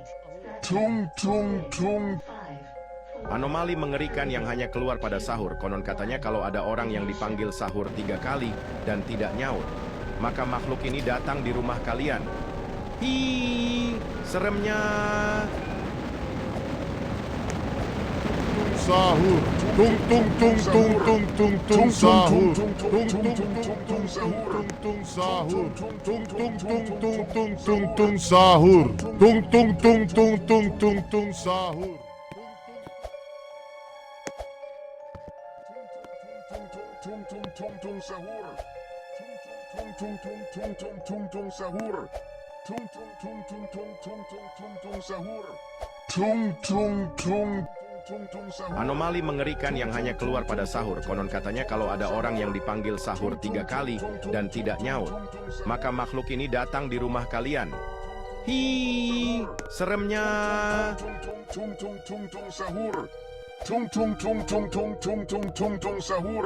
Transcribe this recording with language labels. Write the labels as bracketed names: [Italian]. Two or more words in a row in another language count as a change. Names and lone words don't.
[Indonesian] Tung tung tung. 5, 4, Anomali mengerikan yang hanya keluar pada sahur. Konon katanya kalau ada orang yang dipanggil sahur 3 kali dan tidak nyaut, maka makhluk ini datang di rumah kalian. Hi, seremnya. Sahur, tung tung tung tung tung tung tung sahur, tung tung tung tung tung sahur, tung tung tung tung tung tung sahur, tung tung tung tung tung sahur. Tung tung tung tung sahur. Tung tung tung tung tung sahur. Tung tung tung tung sahur. Tung tung tung tung sahur. Anomali mengerikan yang hanya keluar pada sahur. Konon katanya kalau ada orang yang dipanggil sahur 3 kali dan tidak nyaut, maka makhluk ini datang di rumah kalian. Hi, seremnya. Tung tung tung tung sahur. Tung tung tung tung sahur.